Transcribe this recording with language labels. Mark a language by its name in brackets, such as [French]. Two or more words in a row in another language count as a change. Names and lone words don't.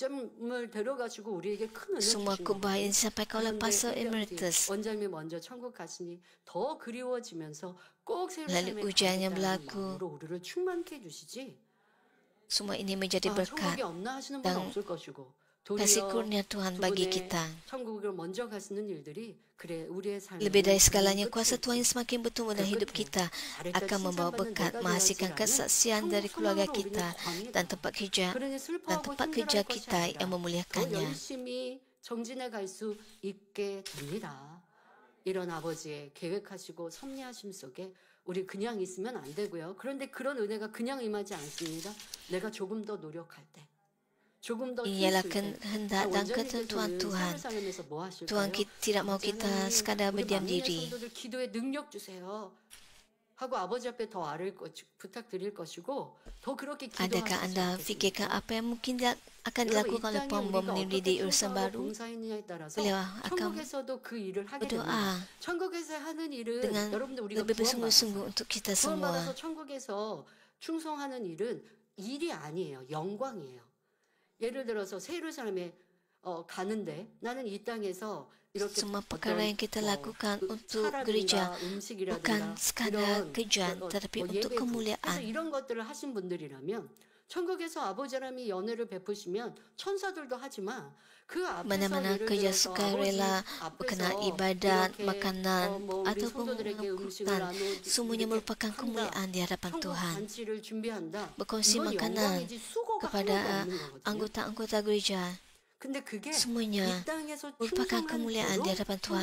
[Malay] Semua khotbah yang disampaikan oleh Pastor Emeritus melalui ujian yang berlaku, semua ini menjadi berkat dan kasih kurnia Tuhan bagi kita. Lebih dari segalanya, kuasa Tuhan yang semakin bertumbuh dalam hidup kita akan membawa berkat, menghasilkan kesaksian dari keluarga kita dan tempat kerja kita yang memuliakannya. [Korean] 이런 아버지의 계획하시고 섭리하심 속에 우리 그냥 있으면 안 되고요. 그런데 그런 은혜가 그냥 임하지 않습니다. 내가 조금 더 노력할 때. [Malay] Ialah kehendak dan ketentuan Tuhan. Tuhan tidak mahu kita sekadar berdiam diri. Adakah anda fikirkan apa yang mungkin akan dilakukan oleh pembom meniri di urusan baru? Beliau akan berdoa dengan lebih bersungguh-sungguh untuk kita semua. [Korean] 일이 아니에요. 영광이에요. 예를 들어서 새 예루살렘에 가는데 나는 이 땅에서 [Malay] semua perkara yang kita lakukan untuk gereja bukan sekadar kerjaan tetapi untuk kemuliaan. [Korean] 이런 것들을 하신 분들이라면 천국에서 아버지 하나님이 연회를 베푸시면 천사들도 하지만 [Malay] mana-mana kerja sukarela berkenaan ibadat, makanan ataupun pengangkutan, semuanya merupakan kemuliaan di hadapan Tuhan. Berkongsi makanan kepada anggota-anggota gereja, semuanya merupakan kemuliaan di hadapan Tuhan.